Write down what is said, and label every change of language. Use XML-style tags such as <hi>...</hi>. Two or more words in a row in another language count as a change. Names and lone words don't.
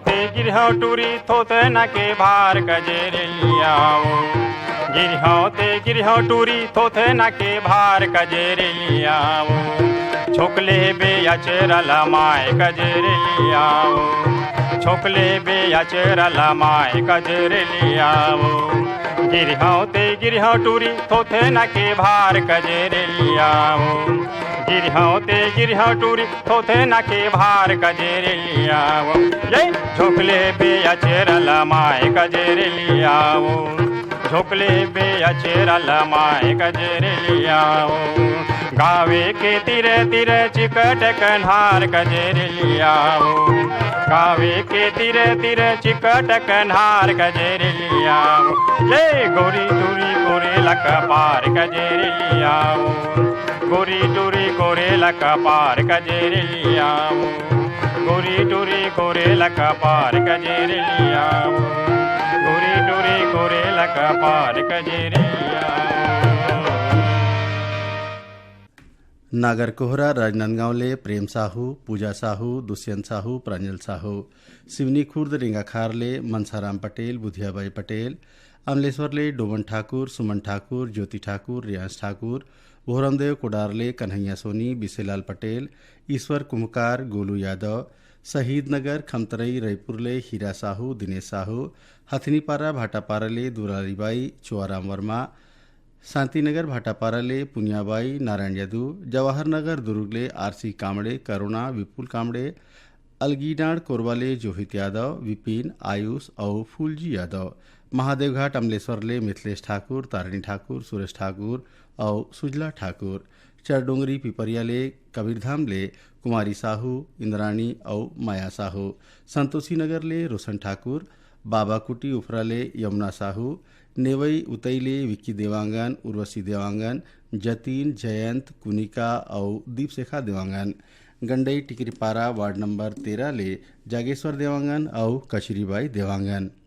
<hne>गिरहो टूरी थोथे न के भार कजेरियाओ गिरहो टूरी थोथे न के भार कजेरियाओ छोकले बे अचरल माय कजेरियाओ छोकले बे अचरल माय कजेरियाओ गिरहो टूरी थोथे न के भार कजेरियाओ गिरहो टूरी थोथे न के भार कजेरियाओ ये झोकले बे अचरल माय कजेरियाओ झोकले बे अचरल माय कजेरियाओ गावे के तीरे तीरे चिकट कन्हार कजेरियाओ गावे के तीरे तीरे चिकट कन्हार कजेरियाओ ले गोरी दूरी गोरे लक पार कजेरियाओ गोरी टूरी गोरे लक पार कजेरियाओ गोरी टूरी गोरे लक पार कजेरियाओ गोरी टूरी गोरे लक पार कजेरियाओ। नागर कोहरा राजनांदगांव ले प्रेम साहू पूजा साहू दुष्यंत साहू प्रांजल साहू सिवनी खुर्द रेंगाखार ले मनसाराम पटेल बुधियाबाई पटेल अमलेश्वर ले डोमन ठाकुर सुमन ठाकुर ज्योति ठाकुर रियांश ठाकुर भोरमदेव कोडार ले कन्हैया सोनी बिसेलाल पटेल ईश्वर कुम्हकार गोलू यादव शहीद नगर खमतरई रायपुर ले हीरा साहू दिनेश साहू हथनीपारा भाटापारा ले दुलारीबाई चुआराम वर्मा शांतिनगर भाटापारा ले पुनियाबाई नारायण यदु जवाहर नगर दुर्ग ले आरसी कामड़े करुणा विपुल कामड़े अलगीडाण कोरबा ले जोहित यादव विपिन आयुष और फूलजी यादव महादेवघाट अमलेश्वर ले मिथिलेश ठाकुर तारिणी ठाकुर सुरेश ठाकुर और सुजला ठाकुर चरडोंगरी पिपरिया ले कबीरधाम ले कुमारी साहू इंद्राणी और माया साहू संतोषी नगर ले रोशन ठाकुर बाबाकुटी उफरा ले यमुना साहू नेवई उतई ले विक्की देवांगन उर्वशी देवांगन जतीन जयंत कुनिका और दीपशेखा देवांगन गंडई टिकरीपारा वार्ड नंबर 13 ले जागेश्वर देवांगन और कचरीबाई देवांगन</hne>